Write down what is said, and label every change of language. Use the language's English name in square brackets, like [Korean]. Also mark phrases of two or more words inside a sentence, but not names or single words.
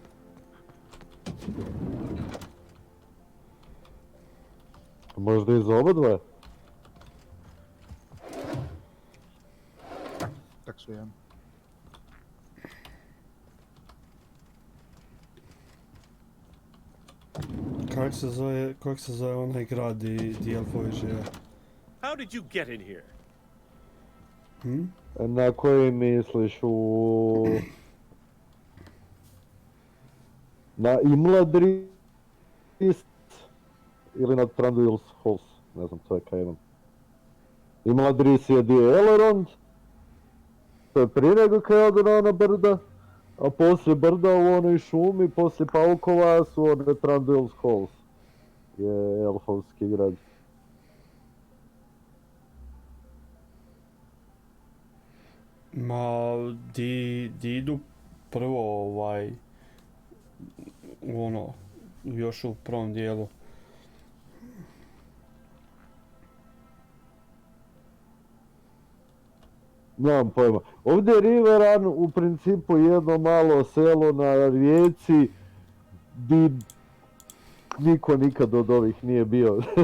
[Croatian] Možda iz oba dva? Tak su jedan. Kako se zove onaj grad di elfovi žive? [English] How did you get in here? [Croatian] Na koji misliš na Imladris ili na Thranduil's Halls? Ne znam, to je kaj imam. Imladris je di Elrond, to je prije nego kaj ode na ona brda, a poslije brda u onoj šumi, poslije paukova su one Thranduil's Halls. Je elfovski grad. Ma, di idu prvo još u prvom dijelu. Nemam pojma. Ovdje je Riveran u principu jedno malo selo na rijeci di niko nikad od ovih nije bio.